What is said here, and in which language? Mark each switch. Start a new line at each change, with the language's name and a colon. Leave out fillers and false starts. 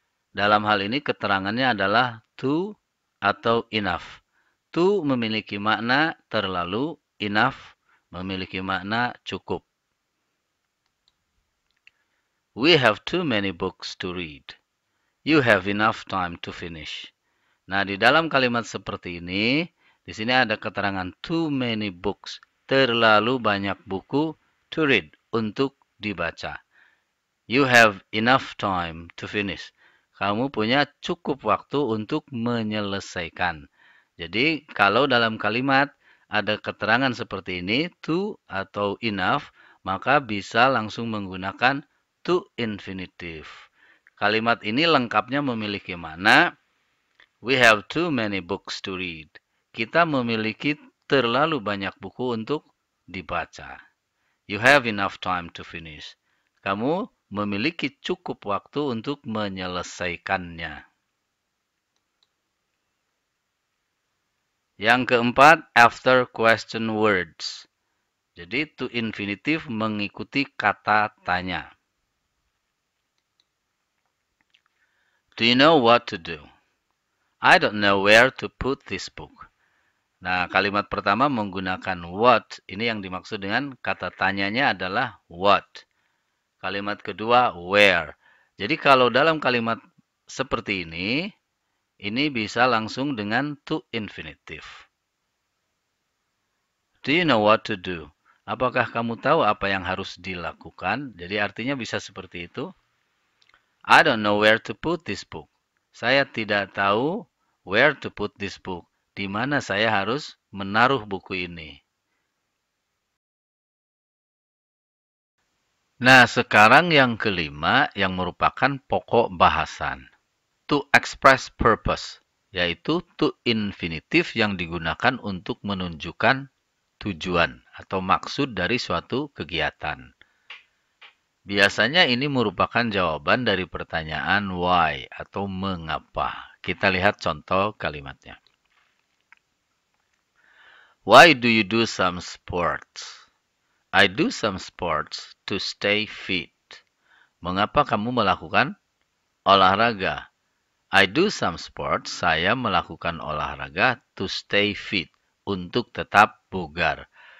Indonesian: Dalam hal ini, keterangannya adalah to atau enough. To memiliki makna terlalu, enough memiliki makna cukup.
English: We have too many books to read. You have enough time to finish.
Indonesian: Nah, di dalam kalimat seperti ini, di sini ada keterangan
English: too many books,
Indonesian: terlalu banyak buku
English: to read,
Indonesian: untuk dibaca.
English: You have enough time to finish.
Indonesian: Kamu punya cukup waktu untuk menyelesaikan. Jadi, kalau dalam kalimat ada keterangan seperti ini, to atau enough, maka bisa langsung menggunakan to infinitive. Kalimat ini lengkapnya memiliki makna
English: we have too many books to read.
Indonesian: Kita memiliki terlalu banyak buku untuk dibaca.
English: You have enough time to finish.
Indonesian: Kamu memiliki cukup waktu untuk menyelesaikannya. Yang keempat,
English: after question words.
Indonesian: Jadi, to infinitive mengikuti kata tanya.
English: Do you know what to do? I don't know where to put this book.
Indonesian: Nah, kalimat pertama menggunakan what. Ini yang dimaksud dengan kata tanyanya adalah what. Kalimat kedua, where. Jadi kalau dalam kalimat seperti ini bisa langsung dengan to infinitive.
English: Do you know what to do?
Indonesian: Apakah kamu tahu apa yang harus dilakukan? Jadi artinya bisa seperti itu.
English: I don't know where to put this book.
Indonesian: Saya tidak tahu
English: where to put this book.
Indonesian: Di mana saya harus menaruh buku ini. Nah, sekarang yang kelima yang merupakan pokok bahasan.
English: To express purpose,
Indonesian: yaitu to infinitive yang digunakan untuk menunjukkan tujuan atau maksud dari suatu kegiatan. Biasanya ini merupakan jawaban dari pertanyaan why atau mengapa. Kita lihat contoh kalimatnya.
English: Why do you do some sports? I do some sports to stay fit.
Indonesian: Mengapa kamu melakukan olahraga?
English: I do some sports,
Indonesian: saya melakukan olahraga
English: to stay fit,
Indonesian: untuk tetap bugar.